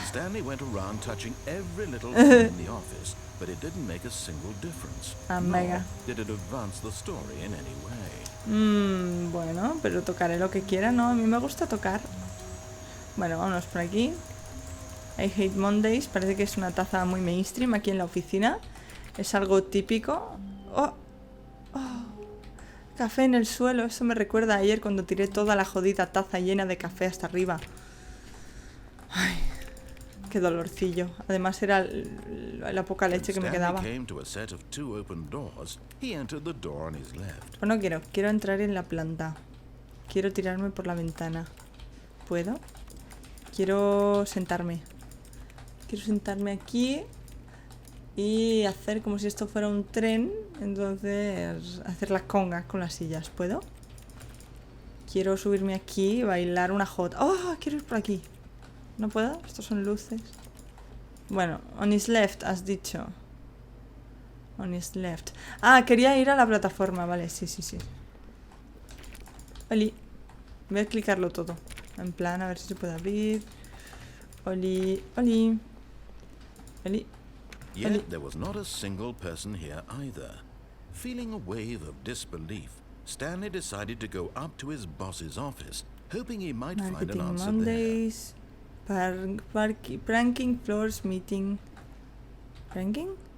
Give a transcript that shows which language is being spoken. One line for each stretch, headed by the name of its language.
English: Stanley went around touching every little thing in the office, but it didn't make a single difference.
Spanish: Mega.
English: Nor did it advance the story in any way.
Spanish: Bueno, pero tocaré lo que quiera, ¿no? A mí me gusta tocar. Bueno, vámonos por aquí.
English: I hate Mondays.
Spanish: Parece que es una taza muy mainstream aquí en la oficina. Es algo típico. ¡Oh! ¡Oh! Café en el suelo. Eso me recuerda a ayer cuando tiré toda la jodida taza llena de café hasta arriba. Ay, qué dolorcillo. Además era la poca leche que me quedaba. Bueno, quiero entrar en la planta. Quiero tirarme por la ventana. ¿Puedo? Quiero sentarme. Quiero sentarme aquí y hacer como si esto fuera un tren. Entonces hacer las congas con las sillas. ¿Puedo? Quiero subirme aquí y bailar una jota. ¡Oh! Quiero ir por aquí. ¿No puedo? Estos son luces. Bueno,
English: on his left,
Spanish: has dicho.
English: On his left.
Spanish: Ah, quería ir a la plataforma. Vale, sí. Oli. Voy a clicarlo todo. En plan, a ver si se puede abrir. Oli.
English: Yet there was not a single person here either. Feeling a wave of disbelief, Stanley decided to go up to his boss's office, hoping he might find an answer Mondays. Pranking floors meeting. Pranking?